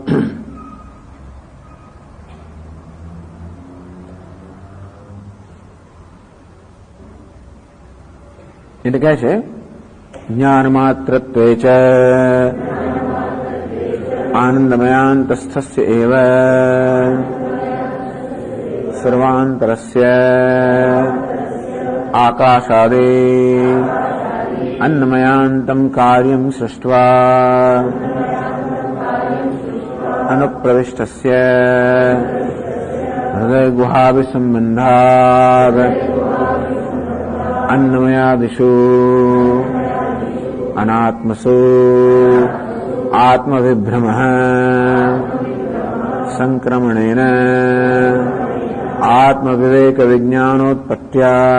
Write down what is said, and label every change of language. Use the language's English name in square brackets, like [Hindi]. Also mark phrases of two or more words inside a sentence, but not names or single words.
[Gujarati] એટલે કહે છે [Sanskrit] જ્ઞાન માત્રત્વે ચ આનંદમયાંતસ્થસ્ય એવ સર્વાંતરસ્ય આકાશાદે अन्नमयांतम कार्यम सृष्ट्वा अनुप्रविष्टस्य हृदय गुहाभिसंबंधात् अन्नमयादिषु अनात्मसु आत्मविभ्रमः संक्रमणेन आत्मविवेक विज्ञानोत्पत्त्या